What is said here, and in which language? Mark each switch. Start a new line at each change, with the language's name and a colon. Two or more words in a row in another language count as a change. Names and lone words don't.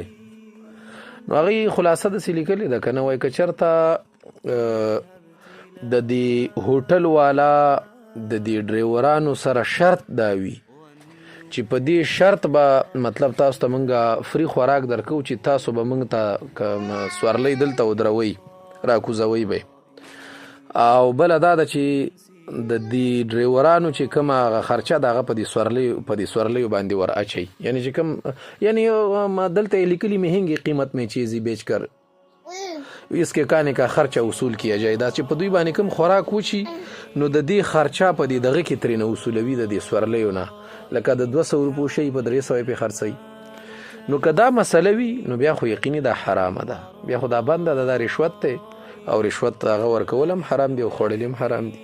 Pashto: نو هغوی خلاصه داسې لیکلې ده که نه وایي که چېرته د دې هوټل والا د دې ډریورانو سره شرط دا وي چې په دې شرط به مطلب تاسو ته موږ فری خوراک درکوو چې تاسو به موږ ته سورلۍ دلته ودروئ راکوزوئ به، او بله دا ده چې د دې ډریورانو چې کومه خرچه د هغه په دې سورلیو باندې ور اچوي، یعنی چې کوم یعنی دلته یې لیکلي
Urdu: مهنګې قیمت میں چیزی بیچ کر اس کے کانے کا خرچه وصول کیا جائے،
Pashto: دا چې په دوی باندې کوم خوراک وچی نو د دې خرچه په دې دغه کې ترېنه وصولوي د دې سورلیو نه، لکه د 200 روپو شی په 300 پې خرڅوي. نو که دا مسله وي نو بیا خو یقیني دا حرامه ده، بیا خو دا بنده ده، دا رشوت دی او رشوت هغه ورکول هم حرام دی او خوړل هم حرام دي.